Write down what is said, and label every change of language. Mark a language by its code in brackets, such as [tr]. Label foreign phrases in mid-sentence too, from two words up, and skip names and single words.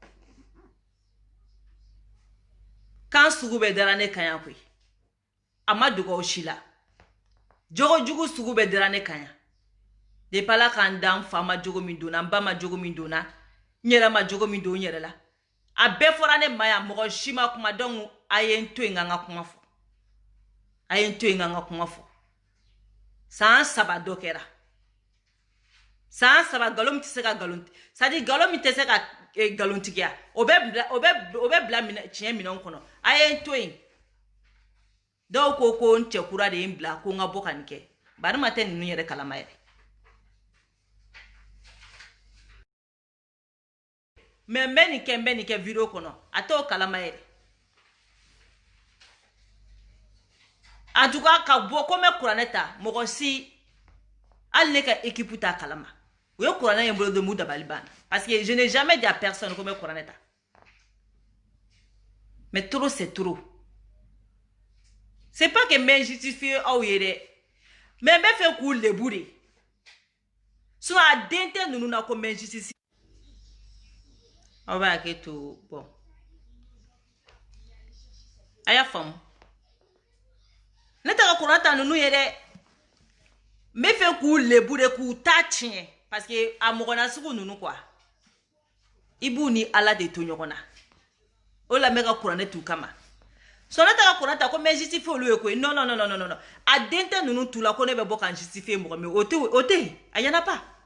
[bm] kan sugu bɛ dara ne kan yan koyi a ma dogo aw si la jogo jugu sugu bɛ dara ne kan yan depuis ala k'an da n fa ma jogo min donna n ba ma jogo min donna n yɛrɛ ma jogo min don n yɛrɛ la a bɛɛ fɔra ne ma yan mɔgɔ si ma kuma donc a ye n to yen n ka kuma fɔ san 3 dɔ kɛra san 3 nkalon min tɛ se ka nkalon [fr] c'est à dire [bm] nkalon min tɛ se ka nkalontigiya o bɛ bila tiɲɛ minɛn kɔnɔ a ye n to yen dɔw ko n cɛ kura de ye n bila ko n ka bɔ ka nin kɛ bari ma tɛ ninnu yɛrɛ kalama yɛrɛ mais n bɛ nin kɛ video kɔnɔ a t'o kalama yɛrɛ [fr] en tout cas [bm] ka bɔ ko n bɛ kuranɛ ta mɔgɔ si hali ne ka équipe t'a kalama o ye kuranɛ ye n bolo don m'u dabali banna [fr] parce que je n'ai jamais dit à personne [bm] ko n bɛ kuranɛ ta [fr] mais trop c'est trop c'est pas que [bm] n bɛ justifier aw ye dɛ mais n bɛ fɛ k'u lebu de sinon a den tɛ ninnu na ko n bɛ justifier aw b'a kɛ to bon a y'a faamu ne tɛ ka kuranɛ ta ninnu ye dɛ n bɛ fɛ k'u lebu de k'u ta tiɲɛ [fr] parce que [bm] a mɔgɔ nasugu ninnu quoi i b'u ni ala de to ɲɔgɔn na o la n bɛ ka kuranɛ t'u kama so ne tɛ ka kuranɛ ta ko n bɛ justifier olu ye koyi non a den tɛ ninnu t'u la ko ne bɛ bɔ k'an justifier mɔgɔ min o tɛ a ɲɛna pas